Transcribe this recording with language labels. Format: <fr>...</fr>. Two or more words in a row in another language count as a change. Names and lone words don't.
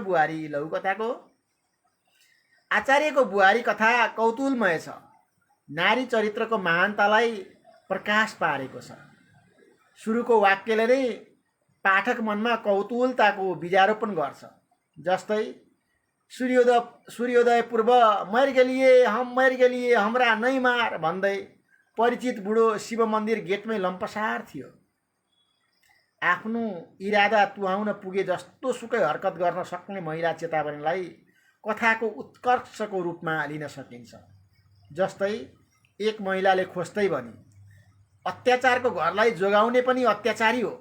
<ne>बुहारी लघुकथाको आचार्यको बुहारी कथा कौतूहलमय छ। नारी चरित्रको महानतालाई प्रकाश पारेको छ। सुरुको वाक्यले नै पाठक मनमा कौतूहलताको बीजारोपण गर्छ। जस्तै सूर्योदय पूर्व</ne> <mai>मर गेलिए हमरा नै मार</mai> <ne>भन्दै परिचित बुढो शिव मन्दिर गेटमै लम्पसार थियो। आफ्नो इरादा तुहाउन पुगे जस्तो सुकै हरकत गर्न सक्ने महिला चेतावनीलाई कथाको उत्कर्षको रूपमा लिन सकिन्छ। जस्तै एक महिलाले खोज्दै भनी, अत्याचारको घरलाई जोगाउने पनि अत्याचारी हो।</ne>